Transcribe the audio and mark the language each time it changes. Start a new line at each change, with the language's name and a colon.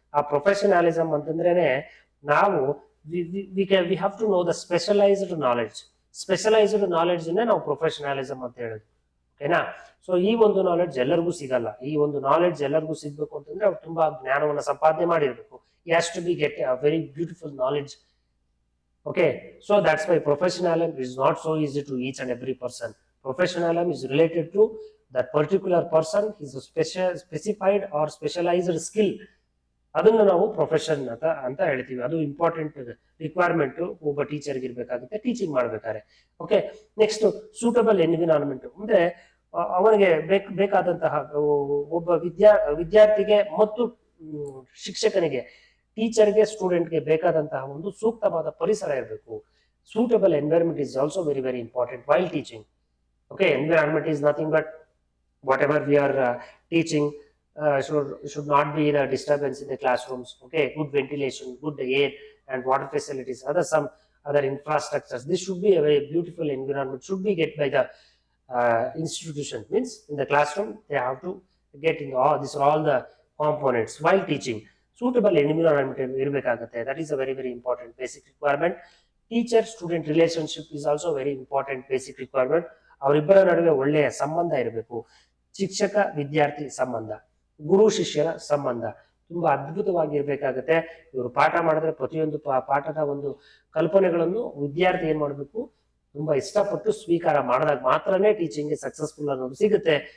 Kannada: ಆ ಪ್ರೊಫೆಷನಲಿಸಮ್ ಅಂತಂದ್ರೇನೆ ನಾವು
English: We have to know the specialised knowledge.
Kannada: Specialised knowledge ನಾವು professionalism ಅಂತ ಹೇಳೋದು. ಓಕೆನಾ? ಸೊ ಈ ಒಂದು ನಾಲೆಡ್ಜ್ ಎಲ್ಲರಿಗೂ ಸಿಗಲ್ಲ. ಈ ಒಂದು ನಾಲೆಡ್ಜ್ ಎಲ್ಲರಿಗೂ ಸಿಗ್ಬೇಕು ಅಂತಂದ್ರೆ ಅವ್ರು ತುಂಬಾ ಜ್ಞಾನವನ್ನ ಸಂಪಾದನೆ ಮಾಡಿರ್ಬೇಕು.
English: He has to be get a very beautiful knowledge. Okay, so that's why professionalism is not so easy to each and every person. Professionalism is related to that particular person, his specified or specialized skill.
Kannada: ಅದನ್ನ ನಾವು profession ಅಂತ ಹೇಳ್ತೀವಿ. ಅದು important requirement ಒಬ್ಬ ಟೀಚರ್ಗೆ ಇರ್ಬೇಕಾಗುತ್ತೆ teaching ಮಾಡ್ಬೇಕಾದ್ರೆ. Okay, next suitable environment ಅಂದ್ರೆ ಅವನಿಗೆ ಬೇಕಾದಂತಹ ಒಬ್ಬ ವಿದ್ಯಾರ್ಥಿಗೆ ಮತ್ತು ಶಿಕ್ಷಕನಿಗೆ, ಟೀಚರ್ಗೆ, ಸ್ಟೂಡೆಂಟ್ಗೆ ಬೇಕಾದಂತಹ ಒಂದು ಸೂಕ್ತವಾದ ಪರಿಸರ ಇರಬೇಕು.
English: Suitable environment is also very very important while teaching. Okay, environment is nothing but whatever we are teaching should not be the disturbance in the classrooms. Okay, good ventilation, good air and water facilities, some other infrastructures. This should be a very beautiful environment, should be get by the institution. Means in the classroom they have to get in these are all the components while teaching. Suitable environment
Kannada: irbekagutte.
English: That is a very very important basic requirement. Teacher student relationship is also very important basic requirement.
Kannada: ಅವರಿಬ್ಬರ ನಡುವೆ ಒಳ್ಳೆಯ ಸಂಬಂಧ ಇರಬೇಕು. ಶಿಕ್ಷಕ ವಿದ್ಯಾರ್ಥಿ ಸಂಬಂಧ, ಗುರು ಶಿಷ್ಯರ ಸಂಬಂಧ ತುಂಬಾ ಅದ್ಭುತವಾಗಿರ್ಬೇಕಾಗತ್ತೆ. ಇವರು ಪಾಠ ಮಾಡಿದ್ರೆ ಪ್ರತಿಯೊಂದು ಪಾಠದ ಒಂದು ಕಲ್ಪನೆಗಳನ್ನು ವಿದ್ಯಾರ್ಥಿ ಏನ್ ಮಾಡ್ಬೇಕು, ತುಂಬಾ ಇಷ್ಟಪಟ್ಟು ಸ್ವೀಕಾರ ಮಾಡಿದಾಗ ಮಾತ್ರನೇ ಟೀಚಿಂಗ್ ಸಕ್ಸಸ್ಫುಲ್ ಅನ್ನೋದು ಸಿಗುತ್ತೆ.